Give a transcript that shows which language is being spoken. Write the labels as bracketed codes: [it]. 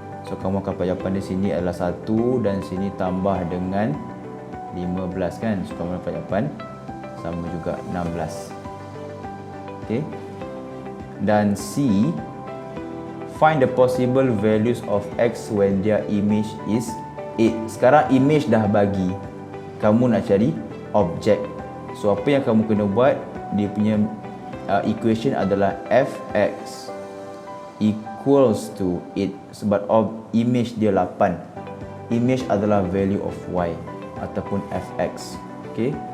[ms] So kamu akan dapat jawapan di sini adalah 1 dan sini tambah dengan 15 kan. So kamu dapat jawapan sama juga 16. Okay. [en] Dan C, find the possible values of x when their image is 8. [ms] Sekarang image dah bagi, kamu nak cari objek. So apa yang kamu kena buat, dia punya equation adalah fx equals to 8. Sebab image dia 8. Image adalah [en] value of y [ms] ataupun fx. Okay.